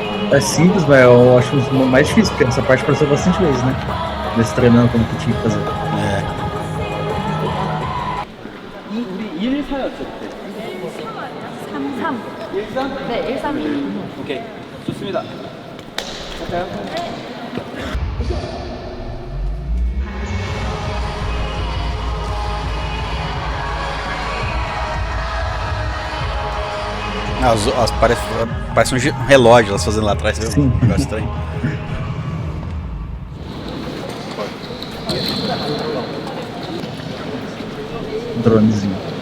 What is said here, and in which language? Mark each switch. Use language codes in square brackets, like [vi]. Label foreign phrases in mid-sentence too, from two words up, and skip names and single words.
[pt] É simples, mas eu acho o mais difícil, porque essa parte apareceu bastante vezes, né? Desse treinando como que tinha que fazer. [ko] 우리 1, 4였죠 그때. 33. 1, 3? 네, 132. 오케이. 좋습니다. 갈까요? [pt] Parece um relógio elas fazendo lá atrás. Sim. Um negócio estranho. Dronezinho.